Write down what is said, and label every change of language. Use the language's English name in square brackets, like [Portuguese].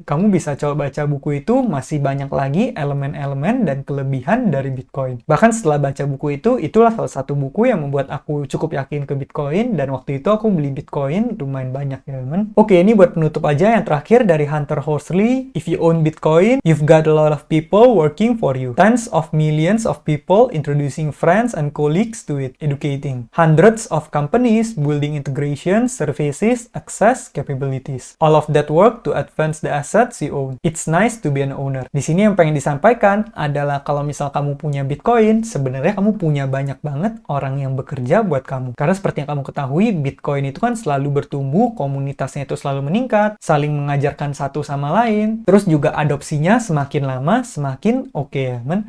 [Indonesian] Kamu bisa coba baca buku itu, masih banyak lagi elemen-elemen dan kelebihan dari Bitcoin. Bahkan setelah baca buku itu, itulah salah satu buku yang membuat aku cukup yakin ke Bitcoin, dan waktu itu aku beli Bitcoin lumayan banyak, ya, teman. Oke, ini buat penutup aja yang terakhir dari Hunter Horsley. [English] If you own Bitcoin, you've got a lot of people working for you. Tens of millions of people introducing friends and colleagues to it, educating. Hundreds of companies building integration, services, access, capabilities. All of that work to advance the assets you own. It's nice to be an owner. [Indonesian] Di sini yang pengen disampaikan adalah kalau misal kamu punya Bitcoin, sebenarnya kamu punya banyak banget orang yang bekerja buat kamu. Karena seperti yang kamu ketahui, Bitcoin itu kan selalu bertumbuh, komunitasnya itu selalu meningkat, saling mengajarkan satu sama lain, terus juga adopsinya semakin lama semakin oke, ya, men?